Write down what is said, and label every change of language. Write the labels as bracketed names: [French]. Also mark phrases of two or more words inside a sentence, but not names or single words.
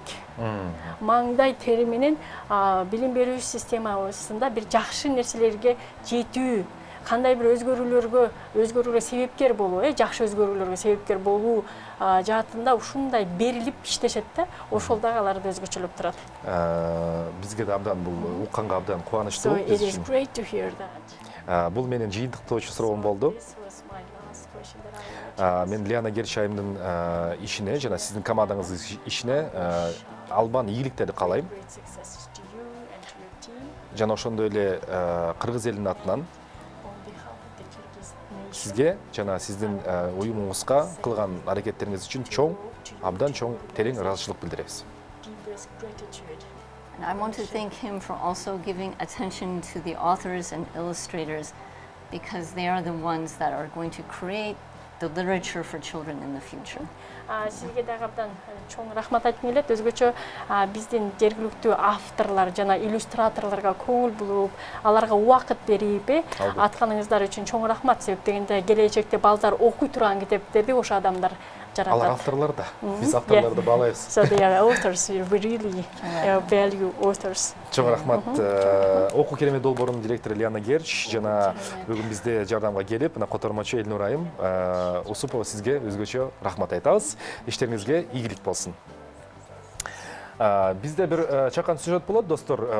[Kyrgyz] Маңдай тери менен билим берүү системасында бир жакшы нерселерге жетүү, кандай бир өзгөрүүлөргө себепкер болуу, жакшы өзгөрүүлөргө себепкер болуу жаатында ушундай берилип иштешет да, ошол дагы аларды өзгөчөлөп турат. Бизге да абдан бул укканга абдан кубанычтуу. [English] So it is great to hear that. [Kyrgyz] Бул менин жыйынтыктоочу суроом болду. Мен Лиана Герч айымдын ишине жана сиздин командаңыздын ишине албан ийгиликтерди каалайм. Жана ошондой эле кыргыз элинин атынан сизге жана сиздин уюмуңузга кылган аракеттериңиз үчүн абдан чоң терең ыраазычылык билдиребиз. [English] And I want to thank him for also giving attention to the authors and illustrators because they are the ones that are going to create the literature for children in the future. [Kyrgyz] Сизге дагы абдан чоң рахмат айткым келет. Өзгөчө биздин жергиликтүү авторлор жана иллюстраторлорго көңүл буруп, аларга убакыт берип, атканыңыздар үчүн чоң рахмат. Себеп дегенде келечекте балдар окуй турган китептерди ошо адамдар жаратат. Алар авторлор да, биз авторлорду баалайбыз. [English] So they are authors, we really value authors. [Kyrgyz] Чоң рахмат. Окуу керемет долбоорунун директору Лиана Герч жана бүгүн бизде жардамга келип, мына котормочу Элнур айым Усупова сизге өзгөчө рахмат айтабыз. Иштериңизге ийгилик болсун. Бизде бир чакан сюжет болот, достор.